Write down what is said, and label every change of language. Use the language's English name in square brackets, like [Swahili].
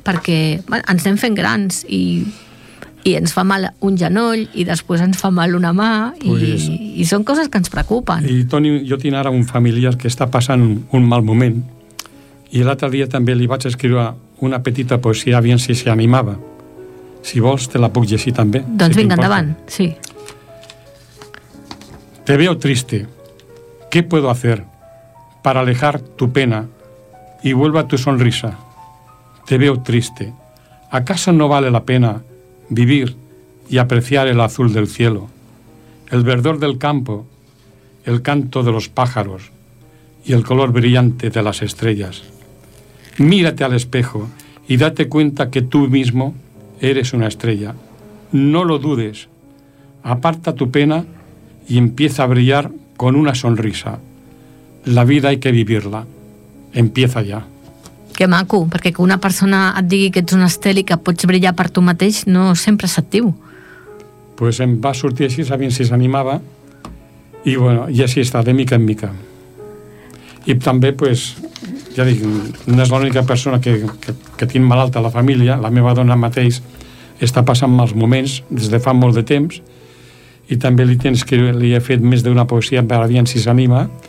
[Catalan] Perquè, bueno, ens anem fent grans i ens fa mal un genoll i després ens fa mal una mà, pues, i són coses que ens preocupen. I, Toni, jo tinc ara un familiar que està passant un mal moment i l'altre dia també li vaig escriure una petita poesia, aviam si s'animava. Si vols, te la puc llegir també. Doncs si vinga, endavant, sí. [Spanish] Te veo triste. ¿Qué puedo hacer para alejar tu pena y vuelva tu sonrisa? Te veo triste. ¿Acaso no vale la pena vivir y apreciar el azul del cielo, el verdor del campo, el canto de los pájaros y el color brillante de las estrellas? Mírate al espejo y date cuenta que tú mismo eres una estrella. No lo dudes. Aparta tu pena y empieza a brillar con una sonrisa. La vida hay que vivirla. Empieza ya. [Catalan] Que maco, perquè que una persona et digui que ets una estel i que pots brillar per tu mateix no sempre és actiu. Pues em va sortir així, sabint si s'animava, i bueno, i així està, de mica en mica. I també, pues, ja dic, no és l'única persona que tinc malalta a la família, la meva dona mateix està passant mals moments des de fa molt de temps, i també li he fet més d'una poesia per aviam si s'anima.